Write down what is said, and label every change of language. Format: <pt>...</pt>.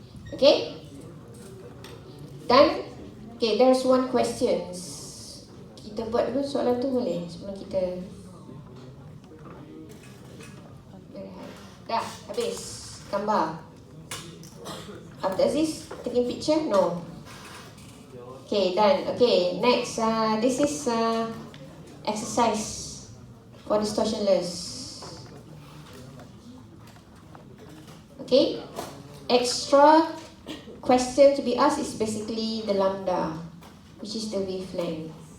<en>Okay,</en> <ms>dan</ms> <en>okay, there's one questions.</en> <ms>Kita buat dulu soalan tu boleh sebelum kita berehat. Dah, habis gambar.</ms> <en>After this, taking picture? No. Okay, done. Okay, next. This is exercise for distortionless. Okay, extra question to be asked is basically the lambda, which is the wavelength.</en>